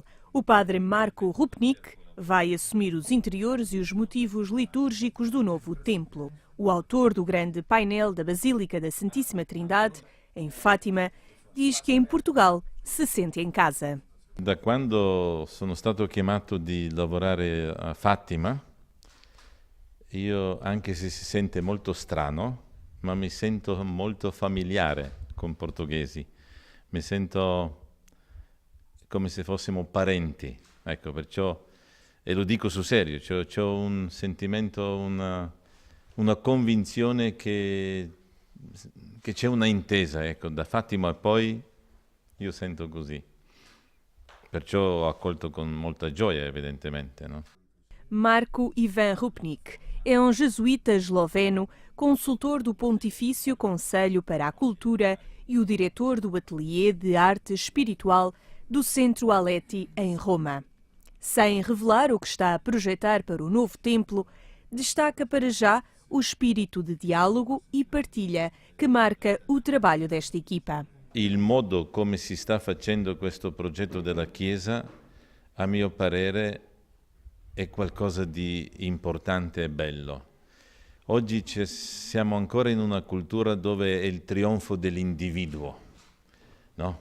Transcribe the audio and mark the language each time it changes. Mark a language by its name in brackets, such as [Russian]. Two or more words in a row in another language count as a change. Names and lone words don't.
[Portuguese] O padre Marco Rupnik vai assumir os interiores e os motivos litúrgicos do novo templo. O autor do grande painel da Basílica da Santíssima Trindade, em Fátima, diz que em Portugal se sente em casa. [Italian] Da quando sono stato chiamato di lavorare a Fatima, io, anche se si sente molto strano, ma mi sento molto familiare con portoghesi. Mi sento come se fossimo parenti. Ecco, perciò, e lo dico sul serio, c'ho un sentimento, una convinzione che c'è una intesa, ecco, da Fatima a poi io sento così. Perciò ho accolto con molta gioia, evidentemente, no? [Portuguese] Marco Ivan Rupnik é um jesuíta esloveno, consultor do Pontifício Conselho para a Cultura e o diretor do Ateliê de Arte Espiritual do Centro Aletti, em Roma. Sem revelar o que está a projetar para o novo templo, destaca para já o espírito de diálogo e partilha que marca o trabalho desta equipa. [Italian] Il modo come si sta facendo questo progetto della Chiesa, a mio parere, è qualcosa di importante e bello. Oggi siamo ancora in una cultura dove è il trionfo dell'individuo, no?